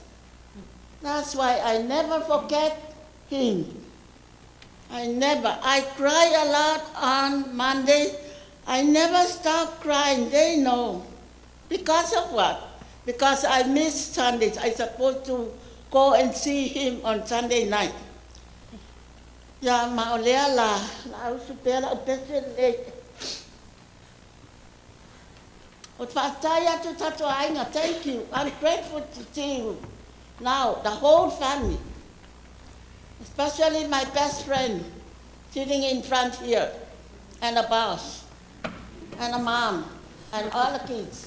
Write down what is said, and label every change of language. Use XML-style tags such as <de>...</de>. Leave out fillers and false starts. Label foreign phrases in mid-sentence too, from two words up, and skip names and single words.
<en>That's why I never forget him. I cry a lot on Monday. I never stop crying, they know. Because of what? Because I miss Sundays. I'm supposed to go and see him on Sunday night. Ya maolea la usupela upesele. Thank you. I'm grateful to see you. Now, the whole family, especially my best friend sitting in front here, and a boss, and a mom, and all the kids.</en>